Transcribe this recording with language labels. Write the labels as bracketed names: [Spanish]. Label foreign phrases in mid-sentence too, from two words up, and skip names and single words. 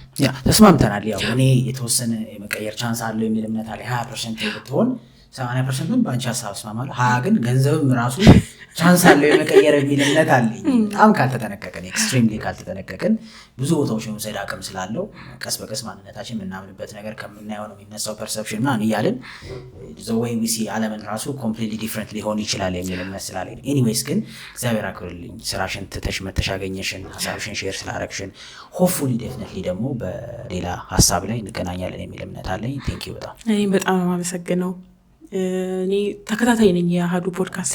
[Amharic] ያ ተስማምተናል። ያው እኔ የተወሰነ የመቀየር ቻንስ አለው የሚል እምነት አለ። 20% ብትሆን 80% ባንቺ ሐሳብ እስማማለሁ። 20 ግን ገንዘብም ራሱ ቻንስ አለው የመቀየር የሚል እምነት አለኝ። በጣም ካልተጠነቀቀን ኤክስትሪምሊ ካልተጠነቀቅን ብዙ ቦታዎች የመውሰድ አቅም ስላለው ቀስ በቀስ ማንነታችን የምናምንበት ነገር ከምናየው ነው የሚነሳው ፐርሰፕሽን እና እያልን [English] the way we see [Amharic] ዓለምን ራሱ [English] completely different [Amharic] ሊሆን ይችላል የሚል እምነት ስላለኝ ኤኒዌይስ ግን እግዚአብሔር አክብርልኝ ስራሽን ትተሽ መተሻገኘሽን ሐሳብሽን ሼር ስላደረግሽን [English] hopefully definitely [Amharic] ደግሞ በሌላ ሐሳብ ላይ እንገናኛለን የሚል እምነት አለኝ። [English] thank you [Amharic] በጣም እኔም በጣም አመሰግናለሁ። እኔ ተከታታይ ነኝ የአሃዱ ፖድካስት።